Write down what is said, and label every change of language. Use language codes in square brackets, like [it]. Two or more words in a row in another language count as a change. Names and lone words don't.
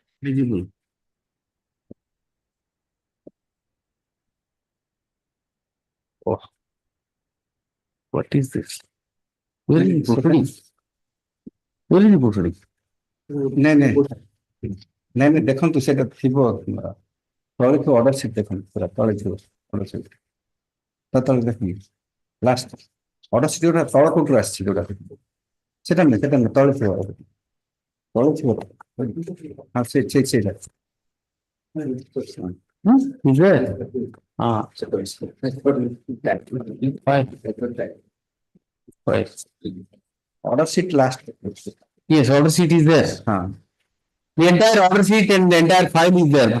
[en] Visible. Oh. What is this? Where is the proceeding? Where is the proceeding? No, [or] ଦେଖନ୍ତୁ ସେଟା ଥିବ ତଳେ ଥିବ [en] order sheet [or] ଦେଖନ୍ତୁ ପୁରା ତଳେ ଥିବ [en] order sheet [or] ତା ତଳେ ଦେଖନ୍ତୁ [en] last order sheet [or] ଯୋଉଟା ତଳ କୋର୍ଟରୁ ଆସିଛି ଯୋଉଟା ସେଟା ନୁହେଁ ତଳେ ଥିବ ହଁ ସେଇଟା [en] Is there? Fine. Order sheet last. Yes, order sheet is there. The entire order sheet and the entire file is there.